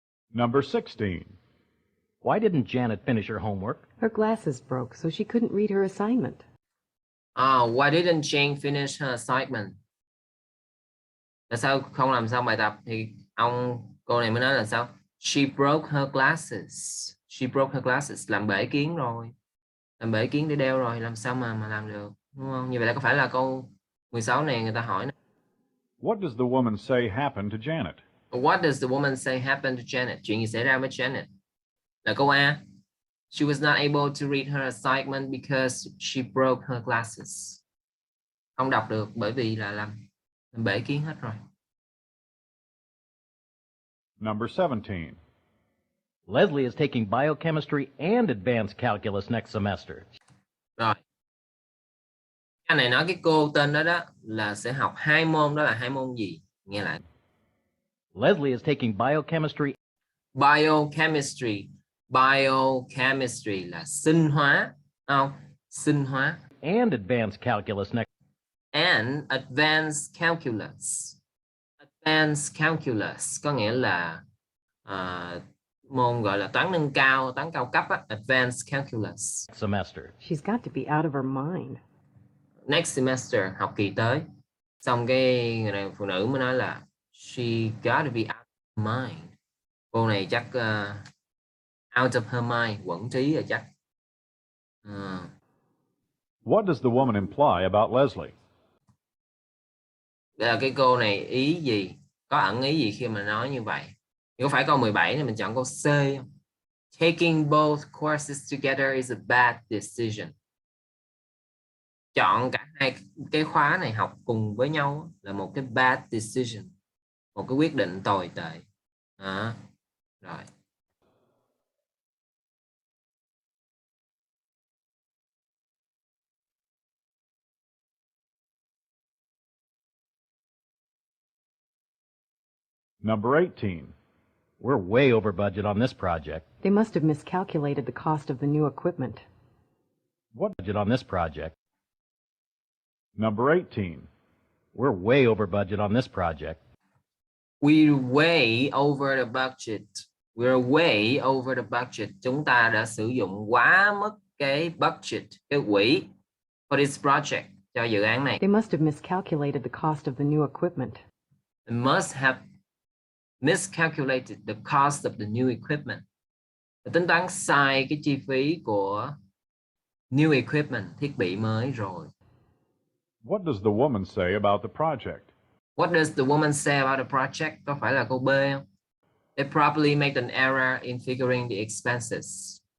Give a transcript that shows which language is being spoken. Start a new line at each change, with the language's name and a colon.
English: Number 16. Why didn't Janet finish her homework? Her glasses broke, so she couldn't read her assignment. Why didn't Jane finish her assignment?
Vietnamese: Là sao không làm xong bài tập? Thì cô này mới nói là sao?
English: She broke her glasses. She broke her glasses.
Vietnamese: Làm bể kiến rồi. Làm bể kiến để đeo rồi. Làm sao mà làm được? Đúng không? Như vậy là có phải là câu 16 này người ta hỏi.
English: What does the woman say happened to Janet? What does the woman say happened to Janet?
Vietnamese: Chuyện gì xảy ra với Janet? Là câu A.
English: She was not able to read her assignment because she broke her glasses.
Vietnamese: Không đọc được bởi vì là làm bể kiến hết rồi.
English: Number 17. Leslie is taking biochemistry and advanced calculus next semester.
Vietnamese: Rồi. Cái này nói cái cô tên đó đó là sẽ học 2 môn, đó là 2 môn gì? Nghe lại.
English: Leslie is taking biochemistry. Biochemistry.
Vietnamese: Biochemistry là sinh hóa, không? Sinh hóa.
English: And advanced calculus next. And advanced calculus.
Vietnamese: Advanced calculus có nghĩa là môn gọi là toán nâng cao, toán cao cấp á, advanced calculus.
English: Semester. She's got to be out of her mind. Next semester,
Vietnamese: học kỳ tới. Xong cái người này phụ nữ mới nói là
English: she got to be out of her mind.
Vietnamese: Cô này chắc
English: out of her mind,
Vietnamese: quẩn trí rồi chắc.
English: What does the woman imply about Leslie?
Vietnamese: Đây là cái cô này ý gì? Có ẩn ý gì khi mà nói như vậy? Có phải câu 17 này mình chọn câu C không?
English: Taking both courses together is a bad decision.
Vietnamese: Chọn cả hai cái khóa này học cùng với nhau là một cái
English: bad decision.
Vietnamese: Một cái quyết định tồi tệ. Rồi.
English: Number 18. We're way over budget on this project. They must have miscalculated the cost of the new equipment. What budget on this project? Number 18. We're way over budget on this project. We're way over the budget. We're way over the budget.
Vietnamese: Chúng ta đã sử dụng quá mức cái budget, cái quỹ
English: for this project,
Vietnamese: cho dự án này.
English: They must have miscalculated the cost of the new equipment. They must have miscalculated the cost of the new equipment.
Vietnamese: Tính toán sai cái chi phí của
English: new equipment,
Vietnamese: thiết bị mới rồi.
English: What does the woman say about the project? What does the woman say about the project?
Vietnamese: Có phải là câu B không?
English: They probably made an error in figuring the expenses.